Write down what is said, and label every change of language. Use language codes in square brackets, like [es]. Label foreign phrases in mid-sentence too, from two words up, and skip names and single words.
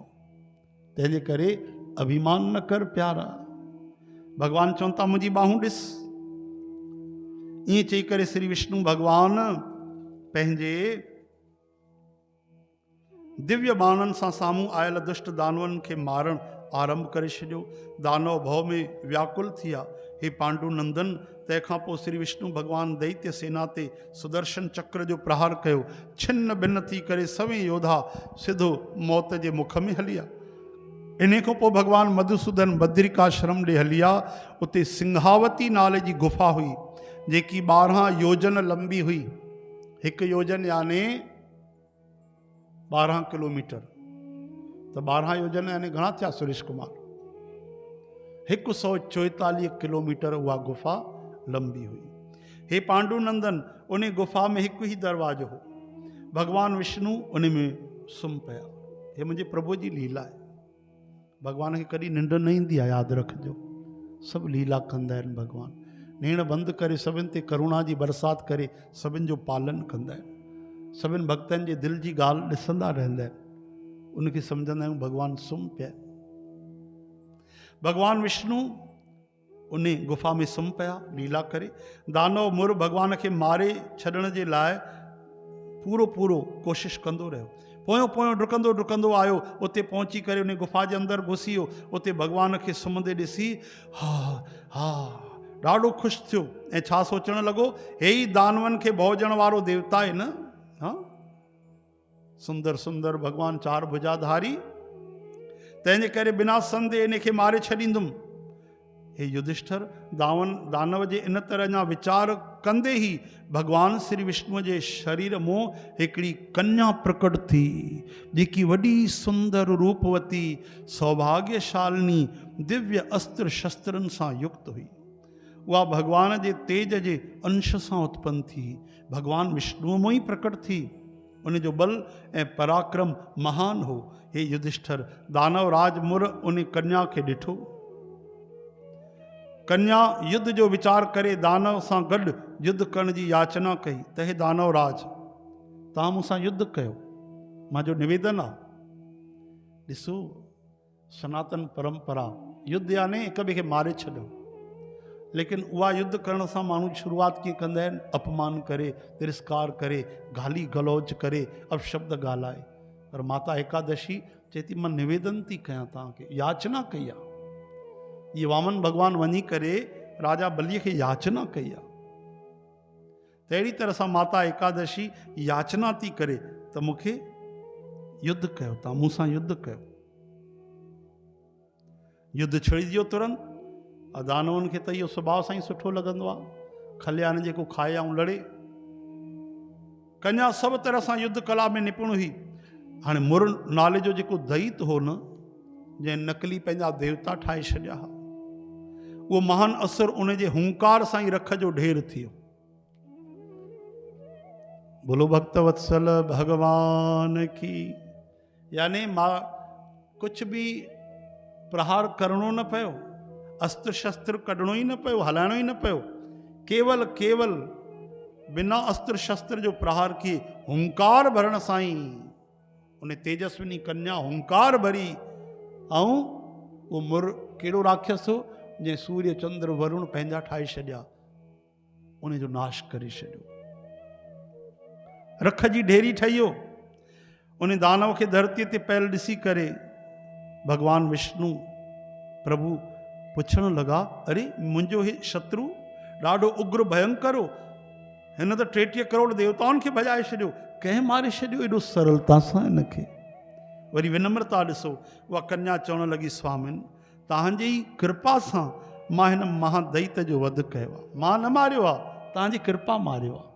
[sd] तंहिंजे करे अभिमान न कर प्यारा। भॻवान चवनि था, मुंहिंजी बाहूं ॾिस। ईअं चई करे श्री विष्णु भॻवान पंहिंजे दिव्य बाणनि सां साम्हूं आयल दुष्ट दानवनि खे मारणु आरंभ करे छॾियो। दानव भव में व्याकुल थी विया। हे पांडु नंदन, तंहिंखां पोइ श्री विष्णु भॻवान दैत्य सेना ते सुदर्शन चक्र जो प्रहार कयो। छिन्न भिन्न थी करे सभई योद्धा सिधो मौत जे मुख में हली विया। इन खां पोइ भॻवान मधुसूदन बद्रिकाश्रम ॾे हली विया। उते सिंहावती नाले जी गुफ़ा हुई जेकी 12 योजन लंबी हुई। 1 योजन यानी 12 किलोमीटर। तो 12 योजन यानी घणा थिया सुरेश कुमार? 144 किलोमीटर उहा गुफ़ा लंबी हुई। हे पांडु नंदन, उन गुफ़ा में हिकु ही दरवाजो हो। भगवान विष्णु उन में सुम्ही पिया। हे मुंहिंजे प्रभु जी लीला आहे। भगवान खे कॾहिं निंड न ईंदी आहे, यादि रखिजो। सभु लीला कंदा आहिनि भगवान। नेण बंदि करे सभिनि ते करुणा जी बरसाति करे सभिनि जो पालन कंदा आहिनि। सभिनि भक्तनि जे दिलि जी ॻाल्हि ॾिसंदा रहंदा आहिनि। उनखे सम्झंदा आहियूं भॻवानु सुम्ही पिया। भॻवानु विष्णु उन गुफ़ा में सुम्ही पिया लीला करे। दानव मुर भॻवान खे मारे छॾण जे लाइ पूरो पूरो कोशिश कंदो रहियो। पोयों पोयों डुकंदो डुकंदो आयो, उते पहुची करे उन गुफ़ा जे अंदरि घुसी वियो। उते भॻवान खे सुम्हंदे ॾिसी हा हा ॾाढो ख़ुशि थियो ऐं छा सोचणु लॻो, हे ई दानवनि खे भोॼण वारो देवता आहे न। हा सुंदर सुंदर भॻवानु चार भुजाधारी, तंहिंजे करे बिना संदेह इन खे मारे छॾींदुमि। हे युधिष्ठिर, दानव जे इन तरह जा वीचार कंदे ई भगवान श्री विष्णु जे शरीर मों हिकिड़ी कन्या प्रकट थी, जेकी वॾी सुंदर रूपवती सौभाग्यशालिनी दिव्य अस्त्र शस्त्रनि सां युक्त हुई। उहा भगवान जे तेज जे अंश सां उत्पन्न थी, भगवान विष्णु मों ई प्रकट थी। उन जो बल ऐं पराक्रम महान हो। हे युधिष्ठिर, दानव राज मुर उन कन्या खे ॾिठो। कन्या युद्ध जो वीचार करे दानव सां गॾु युद्ध करण जी याचना कई त हे दानव राज, तव्हां मूंसां युद्ध कयो, मुंहिंजो निवेदन आहे। ॾिसो सनातन परंपरा युद्ध याने हिक ॿिए खे मारे छॾियो, लेकिन उहा युद्ध करण सां माण्हू शुरूआत कीअं कंदा आहिनि, अपमान करे, तिरस्कार करे, गाली गलौज करे, अपशब्द ॻाल्हाए। पर माता एकादशी चए थी मां निवेदन थी कयां तव्हांखे, याचना कई आहे। ये वामन भगवान वञी करे राजा बलीअ खे याचना कई आहे। तहिड़ी तरह सां माता एकादशी याचना थी करे त मूंखे युद्ध कयो, तव्हां मूंसां युद्ध कयो। युद्ध छिड़िजियो तुरंत। दानवनि खे त इहो सुभाउ सां ई सुठो लॻंदो आहे, खलियान जेको खाए ऐं लड़े। कन्या सभु तरह सां युद्ध कला में निपुण हुई। हाणे मुर नाले जो जेको दैत हो न, जंहिं नकली पंहिंजा देवता ठाहे छॾिया हुआ, उहो महान असुर उन जे हुंकार सां ई रख जो ढेर थियो। [hi] बोलो भक्त वत्सल भगवान की। [sd] यानी मां [hi] कुछ भी [sd] प्रहार करणो न पियो, अस्त्र शस्त्र कढणो ही न पियो, हलाइणो ही न पियो। केवल केवल बिना अस्त्र शस्त्र जो प्रहार किए हुंकार भरण सां ई उन तेजस्विनी कन्या हुंकार भरी। ऐं वो मुर कहिड़ो राक्षस हो, जंहिं सूर्य चंद्र वरुण पंहिंजा ठाहे छॾिया, उन जो नाश करे छॾियो। रख जी ढेरी ठही हो। उन दानव खे धरतीअ ते पहल ॾिसी करे भगवान विष्णु प्रभु पुछण लॻा, अरे मुंहिंजो हे शत्रु ॾाढो उग्र भयंकर हो, हिन त 33 करोड़ देवताउनि खे भॼाए छॾियो, कंहिं मारे छॾियो एॾो सरलता सां हिनखे। वरी विनम्रता ॾिसो, उहा कन्या चवण लॻी, स्वामिन तव्हांजी ई कृपा सां मां हिन महादैत जो वध कयो आहे, मां न मारियो आहे, तव्हांजी कृपा मारियो आहे।